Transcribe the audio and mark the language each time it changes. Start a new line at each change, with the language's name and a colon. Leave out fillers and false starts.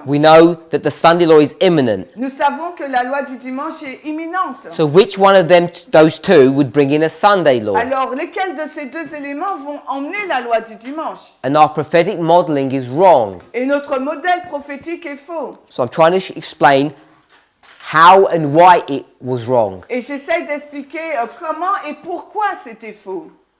English: We know that the Sunday law is imminent.
French: Nous savons que la loi du dimanche est imminente.
English: So which one of them, those two, would bring in a Sunday law?
French: Alors lesquels de ces deux éléments vont emmener la loi du dimanche?
English: And our prophetic modeling is wrong.
French: Et notre modèle prophétique est faux.
English: So I'm trying to explain how and why it was wrong.
French: Et j'essaie d'expliquer comment et pourquoi c'était faux.